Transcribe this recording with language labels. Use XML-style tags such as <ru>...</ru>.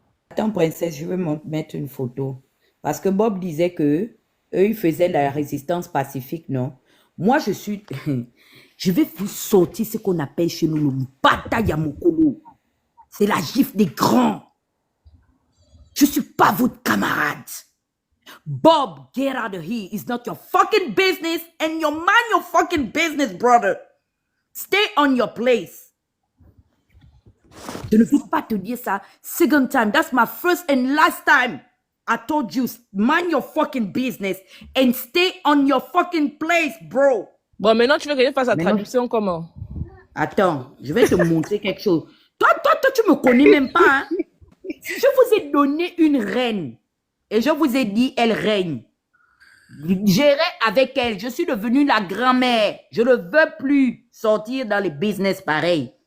<fr>Attends, princesse, je vais mettre une photo. Parce que Bob disait que eux, ils faisaient la résistance pacifique, non? Moi, je suis... Je vais vous sortir ce qu'on appelle chez nous le bataille à Mokolo. C'est la gifle des grands. Je suis pas votre camarade.</fr> <en>Bob, get out of here. It's not your fucking business and you mind your fucking business, brother. Stay on your place.</en> <fr>Je ne veux pas te dire ça.</fr> <en>Second time. That's my first and last time. I told you, mind your fucking business and stay on your fucking place, bro.</en> <fr>Bon, maintenant, tu veux que je fasse la Maintenant- traduction comment? Attends, je vais te montrer quelque chose. Toi, tu me connais même pas, hein? Je vous ai donné une reine. Et je vous ai dit, elle règne. J'irai avec elle. Je suis devenue la grand-mère. Je ne veux plus sortir dans les business pareils.</fr>